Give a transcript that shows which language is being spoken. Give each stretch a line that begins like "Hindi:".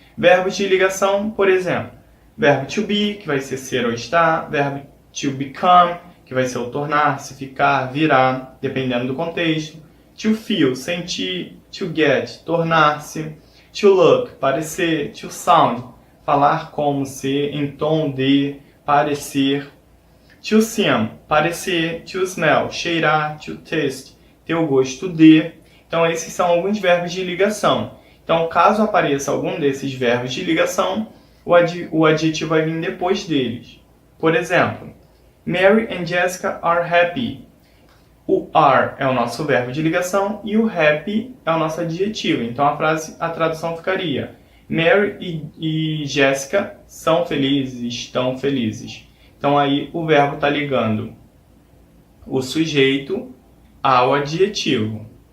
Portuguese: Verbos de ligação, por exemplo, verbo to be, que vai ser ou estar, verbo to become, que vai ser o tornar-se, ficar, virar, dependendo do contexto, to feel, sentir, to get, tornar-se, to look, parecer, to sound, falar como, ser, em tom de, parecer, to seem, parecer, to smell, cheirar, to taste, ter o gosto de. Então esses são alguns verbos de ligação. Então, caso apareça algum desses verbos de ligação, o adjetivo vai vir depois deles. Por exemplo,
English: Mary and Jessica are happy.
Portuguese: O are é o nosso verbo de ligação e o happy é o nosso adjetivo. Então, a tradução ficaria Mary e Jessica são felizes, estão felizes. Então, aí o verbo está ligando o sujeito ao adjetivo.